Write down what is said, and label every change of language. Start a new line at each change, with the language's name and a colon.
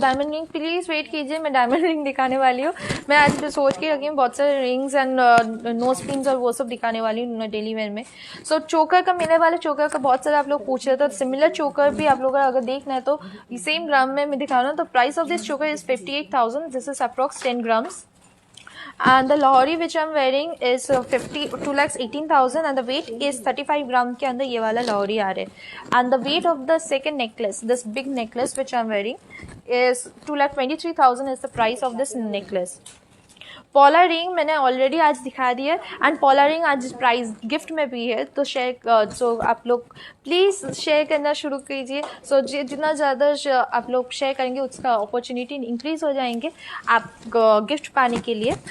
Hindi: Diamond ring please wait कीजिए. मैं diamond ring दिखाने वाली हूँ. मैं आज सोच के रखी हूँ बहुत सारे रिंग्स एंड नोज पिन्स और वो सब दिखाने वाली हूँ डेली वेयर में. सो चोकर का मिलने वाले चोकर का बहुत सारे आप लोग पूछ रहे थे. सिमिलर चोकर भी आप लोग अगर देखना है तो सेम ग्राम में मैं दिखा रहा हूँ. तो
English: price of this choker is
Hindi: 58,000.
English: This is approx 10 grams. And the lahori which I'm wearing is 2,18,000 and the weight is 35 gram
Hindi: के अंदर ये वाला lahori आ रहा है.
English: And the weight of the second necklace, this big necklace which I'm wearing is 2,23,000 is the price of this necklace.
Hindi: पॉला ring मैंने already आज दिखा दिया एंड पॉला रिंग आज प्राइस गिफ्ट में भी है. तो शेयर सो आप लोग प्लीज़ शेयर करना शुरू कीजिए. सो जितना ज़्यादा आप लोग शेयर करेंगे उसका अपॉर्चुनिटी इंक्रीज हो जाएंगे आप गिफ्ट पाने के लिए.